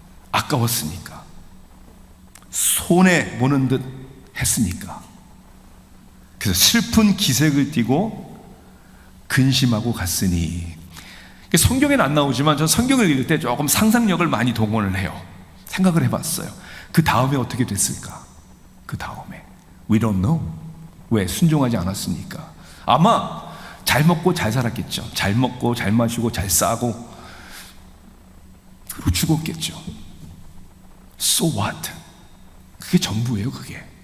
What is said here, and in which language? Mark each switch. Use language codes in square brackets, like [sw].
[ko] 아까웠으니까, 손해 보는 듯 했으니까. 그래서 슬픈 기색을 띠고 근심하고 갔으니. 성경에는 안 나오지만 전 성경을 읽을 때 조금 상상력을 많이 동원을 해요. 생각을 해봤어요. 그 다음에 어떻게 됐을까? 그 다음에 [en] We don't know. [ko] 왜? 순종하지 않았으니까. 아마 잘 먹고 잘 살았겠죠. 잘 먹고 잘 마시고 잘 싸고, 그리고 죽었겠죠. [en] So what? [ko] 그게 전부예요. 그게.